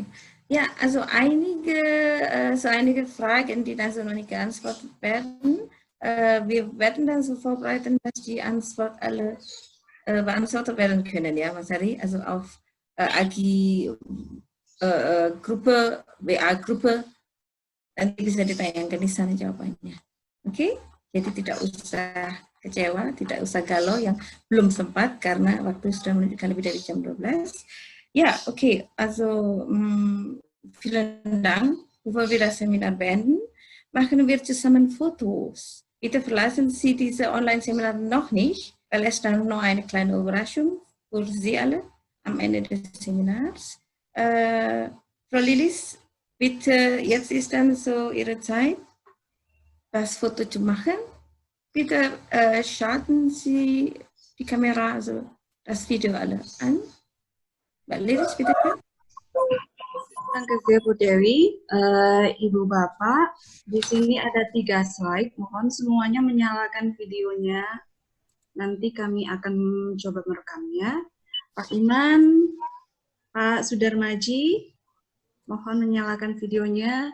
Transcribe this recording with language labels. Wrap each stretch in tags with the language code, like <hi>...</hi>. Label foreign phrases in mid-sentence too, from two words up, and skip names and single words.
<de>Ja, also einige Fragen, die dann so noch nicht geantwortet werden. Wir werden dann so vorbereiten, dass die Antwort alle beantwortet werden können, ja, Mas Ari? Also auf Gruppe, WA-Gruppe,</de> <id>nanti bisa ditayangkan di sana jawabannya. Oke? Jadi tidak usah kecewa, tidak usah galau yang belum sempat karena waktu sudah menunjukkan lebih dari jam 12.</id> <de>Ja, okay, also vielen Dank. Bevor wir das Seminar beenden, machen wir zusammen Fotos. Bitte verlassen Sie diese Online-Seminar noch nicht, weil es dann noch eine kleine Überraschung für Sie alle am Ende des Seminars. Frau Lilis, bitte, jetzt ist dann so Ihre Zeit, das Foto zu machen. Bitte schalten Sie die Kamera, also das Video alle an.</de> <id>Mbak Lilis, bitte.</id> <de>Danke sehr,</de> <id>Bu Dewi. Ibu Bapak, di sini ada 3 slide. Mohon semuanya menyalakan videonya. Nanti kami akan coba merekamnya. Pak Iman, Pak Sudarmaji, mohon menyalakan videonya.</id>